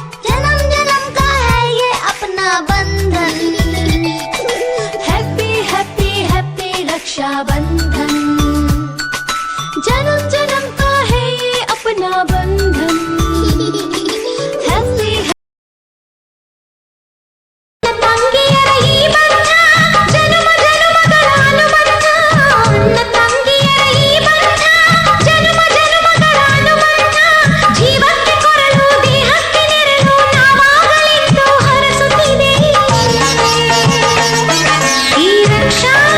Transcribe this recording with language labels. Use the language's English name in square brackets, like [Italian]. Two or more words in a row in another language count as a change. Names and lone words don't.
[Hindi] बंधन. [English] happy happy happy [Hindi] रक्षाबंधन. जन्म जन्म का है ये अपना बंधन. [Kannada] हैप्पी ತಂಗಿಯರ ಈ ಬಂಧ ಜನ್ಮ ಜನ್ಮಗಳ ಅನುಬಂಧ. ಅಣ್ಣ ತಂಗಿಯರ ಈ ಬಂಧ ಜನ್ಮ ಜನ್ಮಗಳ ಅನುಬಂಧ. ಜೀವಕ್ಕೆ ಕೊರಳು ದೇಹಕ್ಕೆ ನೆರಳು ನಾವಾಗಲೆಂದು ಹರಸುತ್ತಿದೆ ಈ ರಕ್ಷಾ